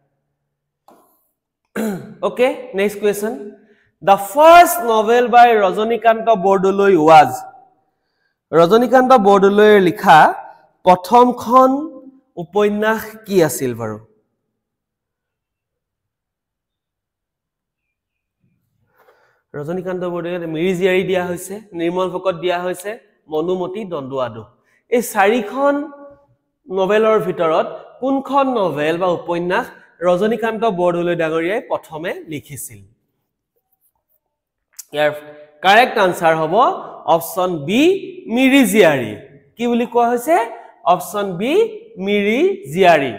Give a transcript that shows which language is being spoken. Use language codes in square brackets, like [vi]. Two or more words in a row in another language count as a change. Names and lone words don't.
[en] Okay, next question. The first novel by [as] Rajanikanta Bordoloi was Rajanikanta Bordoloi লিখা প্ৰথম খন উপন্যাস কি আছিল বাৰু? Rajanikanta Bordoloi Mirijiari দিয়া হৈছে, Nirmal Phokot দিয়া হৈছে, Monumoti Donduado. এই চাৰিখন নভেলৰ ভিতৰত কোনখন নভেল বা উপন্যাস ৰজনীকান্ত বৰদলৈ ডাঙৰীয়াই প্ৰথমে লিখিছিল? ইয়াৰ [en] correct answer [as] হ'ব [en] option B [as] মিৰিজিয়াৰী। কি বুলি কোৱা হৈছে? [en] option B [as] মিৰিজিয়াৰী।